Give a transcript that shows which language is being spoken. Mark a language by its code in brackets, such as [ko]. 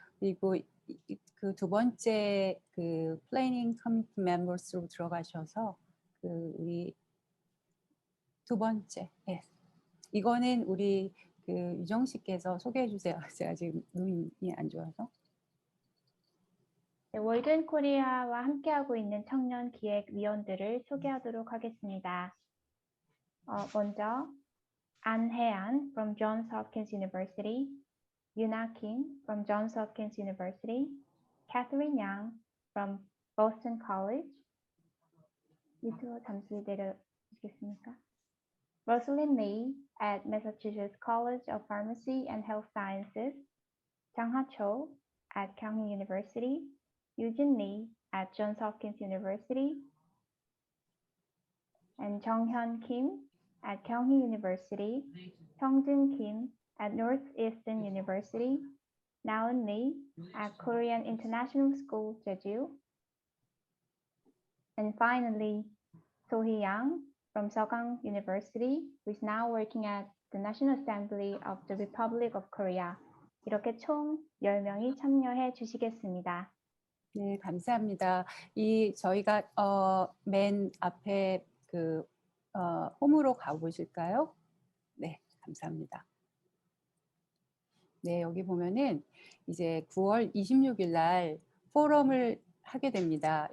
[ko] 그리고 그 두 번째 그 플래닝 커미티 멤버스로 들어가셔서 그 우리 두 번째, 예. 이거는 우리 그 유정 씨께서 소개해 주세요. 제가 지금 눈이 안 좋아서. 네, 월든 코리아와 함께하고 있는 청년 기획위원들을 소개하도록 하겠습니다. 먼저 [en] 안혜안 from Johns Hopkins University, Yuna Kim from Johns Hopkins University, Catherine Yang from Boston College. [ko] 밑으로 잠시 내려주시겠습니까? [en] Rosalind Lee at Massachusetts College of Pharmacy and Health Sciences, Chang-Ha Cho at Kyung-Hee University, Eugene Lee at Johns Hopkins University, and Jong-Hyun Kim at Kyung-Hee University, Hyung-Jin Kim at Northeastern University, Naeun Lee at Korean International School, Jeju, and finally, So-hee Yang from Seogang University, who is now working at the National Assembly of the Republic of Korea. [ko] 이렇게 총 10명이 참여해 주시겠습니다. 네, 감사합니다. 저희가 맨 앞에 그 홈으로 가보실까요? 네, 감사합니다. 네, 여기 보면은 이제 9월 26일 날 포럼을 하게 됩니다.